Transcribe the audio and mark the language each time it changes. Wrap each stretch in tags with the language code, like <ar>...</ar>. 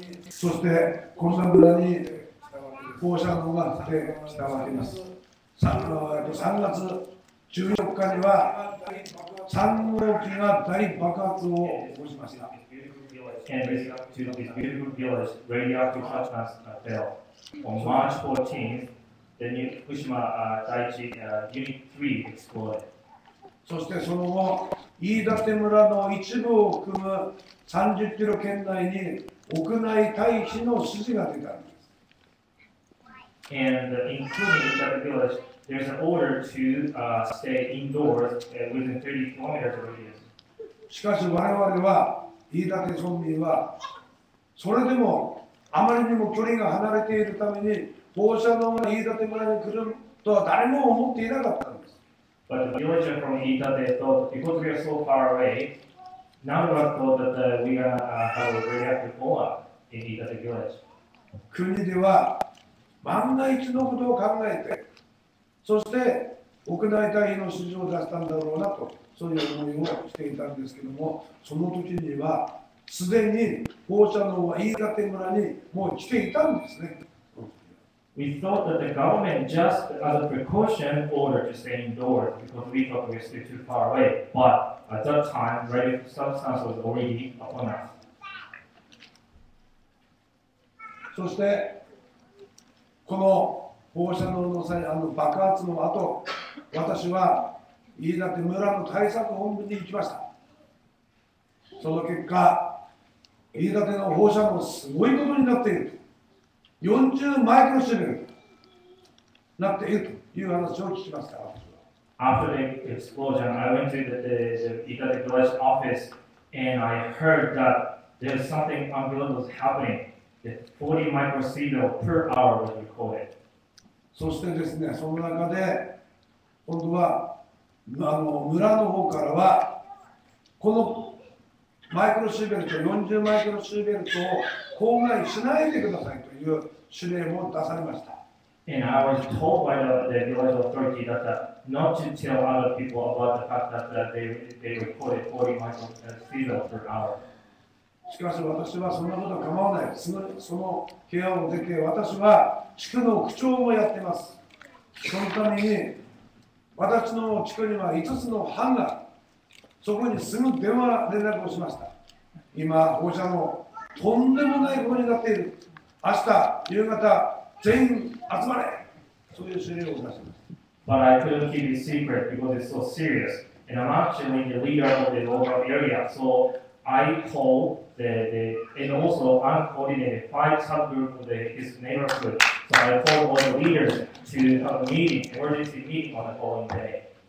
<ja>そしてこんな村に放射能が来てきたわけです。 3月14日には3号機が大爆発を起こしました。</ja> <en>And this beautiful village, radioactive substance fell. On March 14th, the new Fukushima Daiichi Unit 3 exploded.</en> <ja>そしてその後、飯舘村の一部を含む30キロ圏内に屋内退避の指示が出たんです。</ja> <en>And including that village, there's an order to stay indoors within 30 kilometers radius.</en> <ja>しかし我々は、飯舘村民は、それでもあまりにも距離が離れているために、放射能が飯舘村に来るとは誰も思っていなかったんです。</ja> <en>But the villagers from Iitate thought because we are so far away, none of us thought that we are have a radioactive fallout in Iitate village.</en> <ja>国では万が一のことを考えて、そして屋内退避の指示を出したんだろうなと、そういう思いをしていたんですけども、その時にはすでに放射能は飯舘村にもう来ていたんですね。</ja> <en>We thought that the government just as a precaution ordered to stay indoors because we thought we were still too far away. But at that time, radioactive substance was already upon us.</en> <ja>そしてこの放射能の爆発の後、私は飯舘村の対策本部に行きました。その結果、飯舘の放射能すごいことになっている。 40マイクロシベルになっているという話を聞きました。</ja> <en>After the explosion, I went to the Iitate village office and I heard that there's something unbelievable happening. That 40 microsievert per hour was recorded.</en> <ja>そしてですね、その中で今度は村の方からはこのマイクロシーベルト、40マイクロシーベルトを口外しないでくださいという指令も出されました。</ja> <en>And I was told by the village authority that not to tell other people about the fact that they recorded 40 microsievert per hour.</en> <ja>しかし私はそんなことは構わない。その部屋を出て、私は地区の区長もやっています。そのために私の地区には5つの班がそこにすぐ電話連絡をしました。今、放射能とんでもないことになっている。明日夕方全員集まれ。そういう指令を出しました。</ja> <en>But I couldn't keep it secret because it's so serious. And I'm actually the leader of the local area. So I called and also uncoordinated 5 subgroups of his neighborhood. So I called all the leaders to have a meeting, emergency meeting on the following day.</en>